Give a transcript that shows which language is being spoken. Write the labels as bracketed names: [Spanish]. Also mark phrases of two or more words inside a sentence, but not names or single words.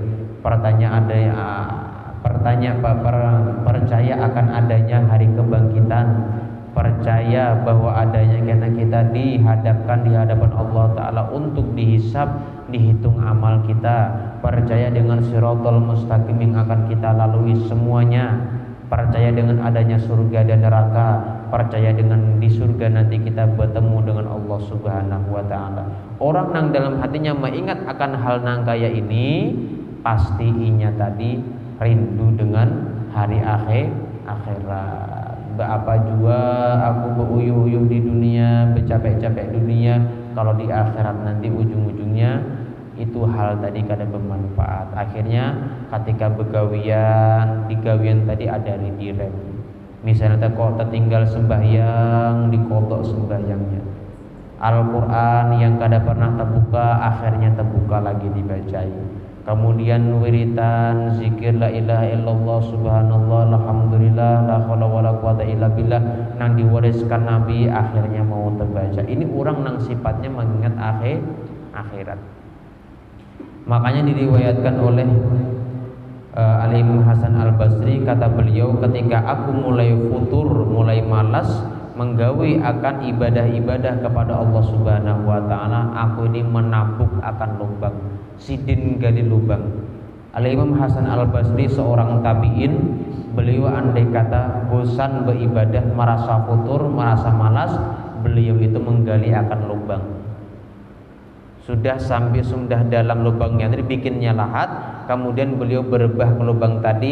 [Indonesian] percaya akan adanya hari kebangkitan, percaya bahwa adanya karena kita dihadapkan di hadapan Allah Ta'ala untuk dihisab, dihitung amal kita, percaya dengan [Arabic] الصراط المستقيم [Indonesian] yang akan kita lalui semuanya, percaya dengan adanya surga dan neraka, percaya dengan di surga nanti kita bertemu dengan Allah [Arabic] سبحانه وتعالى. [Banjar] Orang yang dalam hatinya mengingat akan hal nang kaya ini, pasti inya tadi rindu dengan hari akhirat. Apa juga aku beruyuh-uyuh di dunia, bercapek-capek dunia, kalau di akhirat nanti ujung-ujungnya itu hal tadi kada bermanfaat. Akhirnya ketika begawian, di gawian tadi ada direm. Misalnya kok tertinggal sembahyang, dikodok sembahyangnya. Al-Quran yang kada pernah terbuka, akhirnya terbuka lagi dibacai. [Indonesian] Kemudian wiritan, zikir [Arabic] لا إله إلا الله، سبحان الله، الحمد لله، لا حول ولا قوة إلا بالله, [Banjar] nang diwariskan Nabi, akhirnya mau terbaca. Ini orang nang sifatnya mengingat akhirat. Makanya diriwayatkan oleh Al-Imam Hasan Al-Basri, kata beliau, ketika aku mulai futur, mulai malas menggawi akan ibadah-ibadah kepada Allah [Arabic] سبحانه وتعالى, [Banjar] aku ini menabuk akan lubang, sidin gali lubang. [Indonesian] Al-Imam Hasan Al-Basri seorang tabi'in, beliau andai kata bosan beribadah, merasa futur, merasa malas, beliau itu menggali akan lubang. Sudah sampai sudah dalam lubangnya tadi bikinnya lahat, kemudian beliau berebah ke lubang tadi.